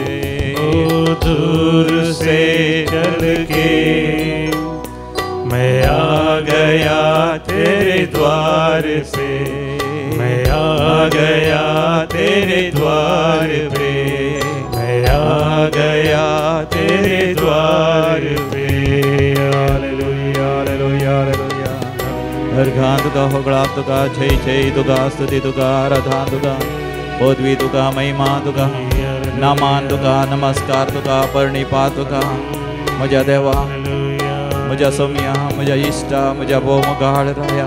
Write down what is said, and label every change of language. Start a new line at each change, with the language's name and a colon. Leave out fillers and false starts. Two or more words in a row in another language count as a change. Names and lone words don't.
Hindi: ओ दूर से चल के मैं आ गया तेरे द्वार पे. मैं आ गया तेरे द्वार पे. मैं आ गया तेरे द्वार पे. हालेलुया हालेलुया हालेलुया.
Konkani: अर्घान तुका, होगळा तुका, जय जय तुका, स्तुती तुका, आराधना तुका, पदवी तुका, महिमा तुका, नामान तुका, नमस्कार तुका, प्रणिपात तुका. म्हज्या देवा, म्हज्या सोम्या, म्हज्या इश्टा, म्हज्या भोवमुखार राया.